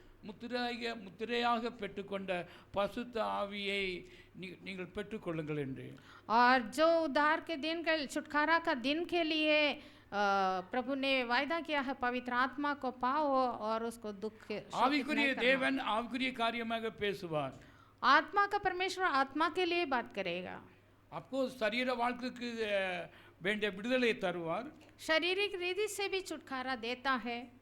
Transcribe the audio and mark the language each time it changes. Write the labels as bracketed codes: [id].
[ta] முத்திரையாக பெற்றுக்கொண்ட பசுத்த ஆவியை நீங்கள் பெற்றுக்கொள்ளுங்கள் என்று. [hi] और जो उद्धार के दिन के छुटकारा का दिन के लिए प्रभु ने वायदा किया है, पवित्र आत्मा को पाओ और उसको दुख [ta] ஆவிக்குரிய தேவன் ஆவிக்குரிய காரியமாக பேசுவார். [hi] आत्मा का परमेश्वर आत्मा के लिए बात करेगा. आपको शरीर [ta] வாழ்க்கைக்கு வேண்டிய விடுதலை தருவார். [hi] शारीरिक रीति से भी छुटकारा देता है.